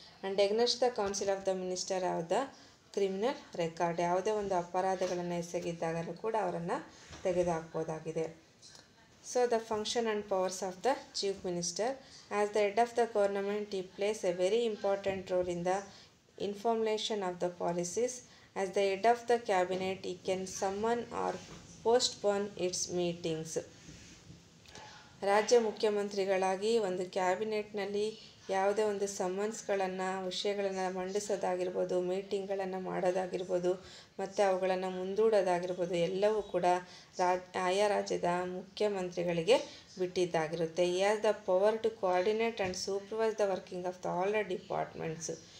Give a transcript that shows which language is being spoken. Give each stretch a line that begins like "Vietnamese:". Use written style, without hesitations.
English: And against the council of the minister of the criminal record.
Kannada: ಯಾವುದೇ ಒಂದು ಅಪರಾಧಗಳನ್ನು ಎಸಗಿದ್ದಾಗಲೂ ಕೂಡ ಅವರನ್ನು ತೆಗೆದುಹಾಕ್ಬೋದಾಗಿದೆ.
English: So the function and powers of the chief minister. As the head of the government he plays a very important role in the information of the policies. As the head of the cabinet he can summon or postpone its meetings.
Kannada: ರಾಜ್ಯ ಮುಖ್ಯಮಂತ್ರಿಗಳಾಗಿ ಒಂದು ಕ್ಯಾಬಿನೆಟ್ನಲ್ಲಿ ಯಾವುದೇ ಒಂದು ಸಮನ್ಸ್ಗಳನ್ನು ವಿಷಯಗಳನ್ನು ಮಂಡಿಸೋದಾಗಿರ್ಬೋದು, ಮೀಟಿಂಗ್ಗಳನ್ನು ಮಾಡೋದಾಗಿರ್ಬೋದು ಮತ್ತು ಅವುಗಳನ್ನು ಮುಂದೂಡೋದಾಗಿರ್ಬೋದು ಎಲ್ಲವೂ ಕೂಡ ಆಯಾ ರಾಜ್ಯದ ಮುಖ್ಯಮಂತ್ರಿಗಳಿಗೆ ಬಿಟ್ಟಿದ್ದಾಗಿರುತ್ತೆ.
English: He has the power to coordinate and supervise the working of all the departments.